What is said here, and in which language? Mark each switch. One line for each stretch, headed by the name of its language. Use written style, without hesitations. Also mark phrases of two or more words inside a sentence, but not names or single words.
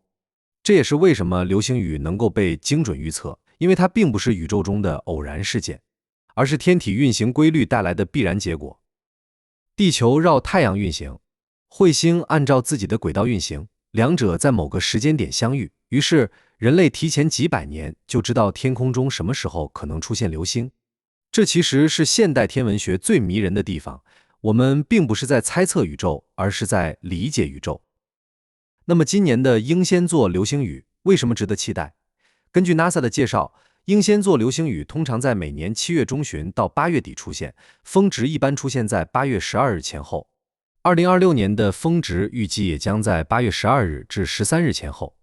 Chinese: 這也是為什麼流星雨能夠被精準預測，因為它並不是宇宙中的偶然事件，而是天體運行規律帶來的必然結果。地球繞太陽運行，彗星按照自己的軌道運行，兩者在某個時間點相遇，於是人類提前幾百年就知道天空中什麼時候可能出現流星。這其實是現代天文學最迷人的地方，我們並不是在猜測宇宙，而是在理解宇宙。那麼今年的英仙座流星雨為什麼值得期待？根據 NASA 的介紹，英仙座流星雨通常在每年7月中旬到8月底出現，峰值一般出現在8月12日前後。2026年的峰值預計也將在8月12日至13日前後。